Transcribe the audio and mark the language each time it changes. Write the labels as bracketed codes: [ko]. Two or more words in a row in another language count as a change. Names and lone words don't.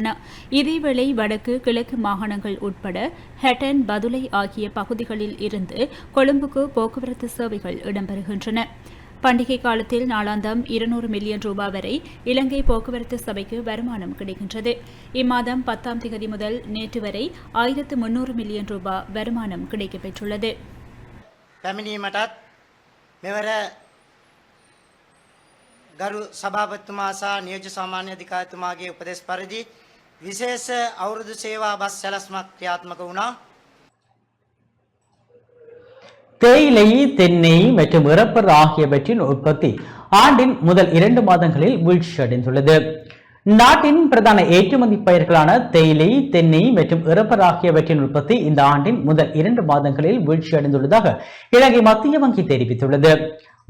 [ta] இதேவேளை வடக்கு கிழக்கு மாகாணங்கள் உட்பட ஹெட்டன், பதுளை ஆகிய பகுதிகளில் இருந்து கொழும்புக்கு போக்குவரத்து சேவைகள் இடம்பெறுகின்றன. பண்டிகை காலத்தில் நாளாந்தம் 200 மில்லியன் ரூபாய் வரை இலங்கை போக்குவரத்து சபைக்கு வருமானம் கிடைக்கின்றது. இம்மாதம் 10ஆம் தேதி முதல் நேற்று வரை 1300 மில்லியன் ரூபாய் வருமானம் கிடைக்கப்பெற்றுள்ளது. [si] පැමිණීමටත් මෙවර ගරු සභාපතිතුමා සහ නියෝජ්‍ය සාමාන්‍ය අධිකාරිතුමාගේ උපදෙස් පරිදි විශේෂ අවුරුදු සේවා බස් සැලැස්මක් ක්‍රියාත්මක වුණා. [ta] தேயிலை, தென்னை மற்றும் இறப்பர் ஆகியவற்றின் உற்பத்தி ஆண்டின் முதல் 2 மாதங்களில் வீழ்ச்சியடைந்துள்ளது. நாட்டின் பிரதான ஏற்றுமதி பயிர்களான தேயிலை, தென்னை மற்றும் இறப்பர் ஆகியவற்றின் உற்பத்தி இந்த ஆண்டின் முதல் 2 மாதங்களில் வீழ்ச்சியடைந்துள்ளதாக இலங்கை மத்திய வங்கி தெரிவித்துள்ளது.